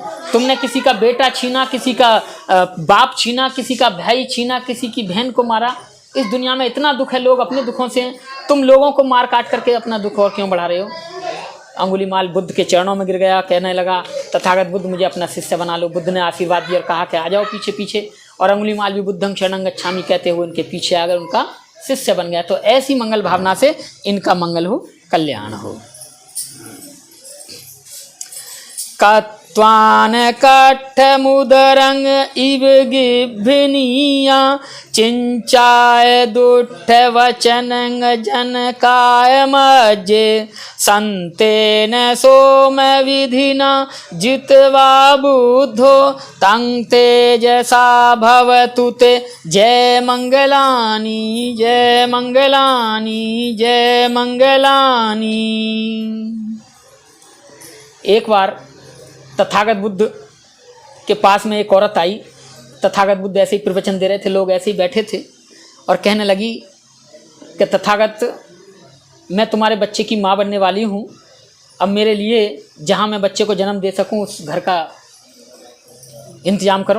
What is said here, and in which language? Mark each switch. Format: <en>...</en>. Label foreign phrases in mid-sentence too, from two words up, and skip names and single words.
<hi>तुमने किसी का बेटा छीना, किसी का बाप छीना, किसी का भाई छीना, किसी की बहन को मारा, इस दुनिया में इतना दुख है, लोग अपने दुखों से, तुम लोगों को मार काट करके अपना दुख और क्यों बढ़ा रहे हो। अंगुलीमाल बुद्ध के चरणों में गिर गया, कहने लगा तथागत बुद्ध मुझे अपना शिष्य बना लो। बुद्ध ने आशीर्वाद दिया और कहा कि आ जाओ पीछे पीछे, और अंगुलीमाल भी</hi> <pi>बुद्धं शरणं गच्छामि</pi> <hi>कहते हुए उनके पीछे आ गए, उनका शिष्य बन गया। तो ऐसी मंगल भावना से इनका मंगल हो, कल्याण हो।</hi> <pi>कत्वान कट्ठमुदरंग इव गिभिनीया चिंचाय दुट्ठ वचनंग जनकाय मज्जे संतेन सोम विधिना जित्वा बुद्धो तं तेजसा भवतु ते जय मंगलानि जय मंगलानि जय मंगलानि।</pi> <hi>एक बार तथागत बुद्ध के पास में एक औरत आई। तथागत बुद्ध ऐसे ही प्रवचन दे रहे थे, लोग ऐसे ही बैठे थे और कहने लगी कि तथागत, मैं तुम्हारे बच्चे की माँ बनने वाली हूँ, अब मेरे लिए जहाँ मैं बच्चे को जन्म दे सकूँ उस घर का इंतजाम करो।</hi>